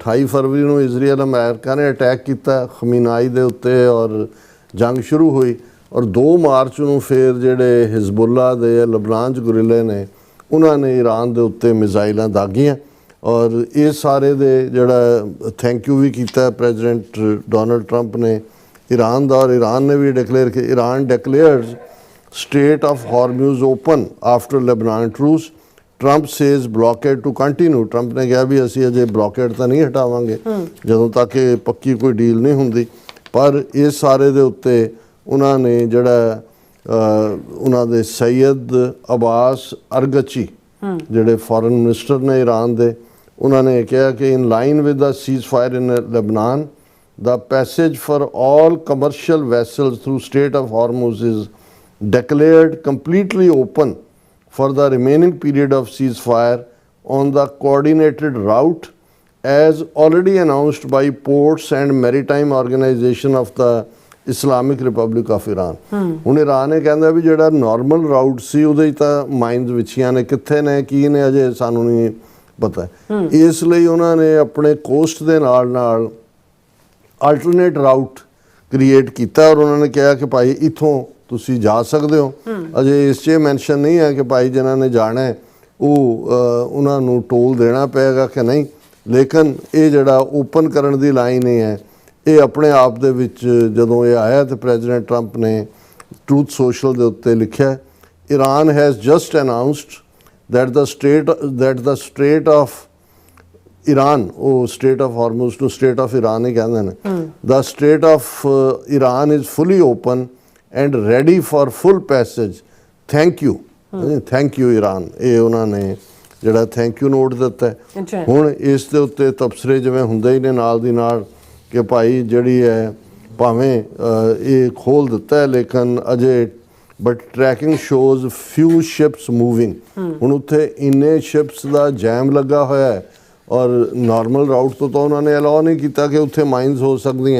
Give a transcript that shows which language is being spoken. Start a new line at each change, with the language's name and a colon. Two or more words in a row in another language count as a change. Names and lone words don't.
Punjabi: 28 ਫਰਵਰੀ ਨੂੰ ਇਜ਼ਰਾਈਲ ਅਮਰੀਕਾ ਨੇ ਅਟੈਕ ਕੀਤਾ ਖਮੀਨਾਈ ਦੇ ਉੱਤੇ ਔਰ ਜੰਗ ਸ਼ੁਰੂ ਹੋਈ, ਔਰ 2 ਮਾਰਚ ਨੂੰ ਫਿਰ ਜਿਹੜੇ ਹਿਜ਼ਬੁੱਲਾ ਦੇ ਲਬਨਾਨ 'ਚ ਗੁਰਿਲੇ ਨੇ ਉਹਨਾਂ ਨੇ ਈਰਾਨ ਦੇ ਉੱਤੇ ਮਿਜ਼ਾਈਲਾਂ ਦਾਗੀਆਂ। ਔਰ ਇਹ ਸਾਰੇ ਦੇ ਜਿਹੜਾ
English: thank you
Punjabi: ਵੀ ਕੀਤਾ ਪ੍ਰੈਜ਼ੀਡੈਂਟ ਡੋਨਲਡ ਟਰੰਪ ਨੇ ईरान ਦਾ,
Hindi: और ईरान ने भी डिक्लेयर किया
English: ईरान declares state of Hormuz open after Lebanon truce। Trump says blockade to continue.
Hindi: ट्रंप ने कहा भी
Punjabi: ਅਸੀਂ ਅਜੇ blockade ਤਾਂ ਨਹੀਂ ਹਟਾਵਾਂਗੇ ਜਦੋਂ ਤੱਕ ਇਹ ਪੱਕੀ ਕੋਈ ਡੀਲ ਨਹੀਂ ਹੁੰਦੀ। ਪਰ ਇਸ ਸਾਰੇ ਦੇ ਉੱਤੇ ਉਹਨਾਂ ਨੇ ਜਿਹੜਾ ਉਹਨਾਂ ਦੇ ਸੈयद ਅਬਾਸ ਅਰਗਚੀ ਜਿਹੜੇ
English: foreign minister
Punjabi: ਨੇ ਈਰਾਨ ਦੇ, ਉਹਨਾਂ ਨੇ ਕਿਹਾ ਕਿ
English: in line with the ceasefire in Lebanon the passage for all commercial vessels through Strait of Hormuz is declared completely open for the remaining period of ceasefire on the coordinated route as already announced by Ports and Maritime Organization of the Islamic Republic of Iran।
Punjabi: ਹੁਣ ਈਰਾਨ ਇਹ ਕਹਿੰਦਾ ਵੀ ਜਿਹੜਾ
English: normal route
Punjabi: ਸੀ ਉਹਦੇ 'ਚ ਤਾਂ ਮਾਈਨਸ ਵਿਛੀਆਂ ਨੇ, ਕਿੱਥੇ ਨੇ ਕੀ ਨੇ ਅਜੇ ਸਾਨੂੰ ਨਹੀਂ ਪਤਾ। ਇਸ ਲਈ ਉਹਨਾਂ ਨੇ ਆਪਣੇ ਕੋਸਟ ਦੇ ਨਾਲ ਨਾਲ
English: alternate route create
Punjabi: ਕੀਤਾ, ਔਰ ਉਹਨਾਂ ਨੇ ਕਿਹਾ ਕਿ ਭਾਈ ਇੱਥੋਂ ਤੁਸੀਂ ਜਾ ਸਕਦੇ ਹੋ। ਅਜੇ ਇਸ 'ਚ ਮੈਂਸ਼ਨ ਨਹੀਂ ਹੈ ਕਿ ਭਾਈ ਜਿਨ੍ਹਾਂ ਨੇ ਜਾਣਾ ਹੈ ਉਹ ਉਹਨਾਂ ਨੂੰ ਟੋਲ ਦੇਣਾ ਪਏਗਾ ਕਿ ਨਹੀਂ, ਲੇਕਿਨ ਇਹ ਜਿਹੜਾ ਓਪਨ ਕਰਨ ਦੀ ਲਾਈਨ ਇਹ ਹੈ, ਇਹ ਆਪਣੇ ਆਪ ਦੇ ਵਿੱਚ ਜਦੋਂ ਇਹ ਆਇਆ ਤਾਂ ਪ੍ਰੈਜ਼ੀਡੈਂਟ ਟਰੰਪ ਨੇ ਟਰੂਥ ਸੋਸ਼ਲ ਦੇ ਉੱਤੇ ਲਿਖਿਆ
English: Iran has just announced that the state of Iran, ਉਹ state of Hormuz to state of Iran
Punjabi: ਹੀ ਕਹਿੰਦੇ ਨੇ,
English: the state of Iran is fully open and ready for full passage, thank you। thank you Iran,
Punjabi: ਇਹ ਉਹਨਾਂ ਨੇ ਜਿਹੜਾ
English: thank you note
Punjabi: ਦਿੱਤਾ। ਹੁਣ ਇਸ ਦੇ ਉੱਤੇ ਤਬਸਰੇ ਜਿਵੇਂ ਹੁੰਦੇ ਹੀ ਨੇ ਨਾਲ ਦੀ ਨਾਲ ਕਿ ਭਾਈ ਜਿਹੜੀ ਹੈ ਭਾਵੇਂ ਇਹ ਖੋਲ ਦਿੱਤਾ ਹੈ ਲੇਕਿਨ ਅਜੇ
English: but tracking shows few ships moving.
Punjabi: ਹੁਣ ਉੱਥੇ ਇੰਨੇ ਸ਼ਿਪਸ ਦਾ ਜੈਮ ਲੱਗਾ ਹੋਇਆ ਹੈ ਔਰ
English: normal route
Punjabi: ਤੋਂ ਤਾਂ ਉਹਨਾਂ ਨੇ ਅਲਾਉ ਨਹੀਂ ਕੀਤਾ ਕਿ ਉੱਥੇ ਮਾਈਨਸ ਹੋ ਸਕਦੀਆਂ।